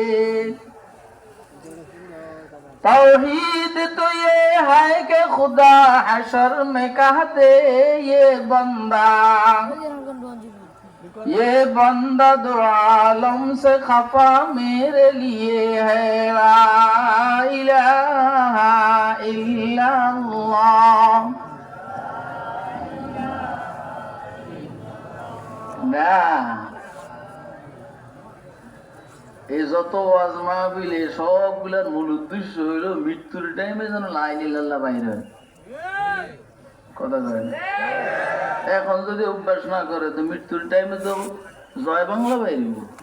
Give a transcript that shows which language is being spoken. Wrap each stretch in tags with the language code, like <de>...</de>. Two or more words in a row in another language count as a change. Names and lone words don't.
<ur>توحید تو یہ ہے کہ خدا حشر میں کہہ دے یہ بندہ دو عالم سے خفا میرے لیے ہے</ur> <ar>لا الہ الا اللہ</ar> <bn>না এই যত ওয়াজ মাহফিল সবগুলোর মূল উদ্দেশ্য হইল মৃত্যুর টাইমে যেন</bn> <ar>لا إله إلا الله</ar> <bn>বাইরে হয় কথা কয় না এখন যদি অভ্যাস না করে তো মৃত্যুর টাইমে তো জয় বাংলা বাইরিব</bn>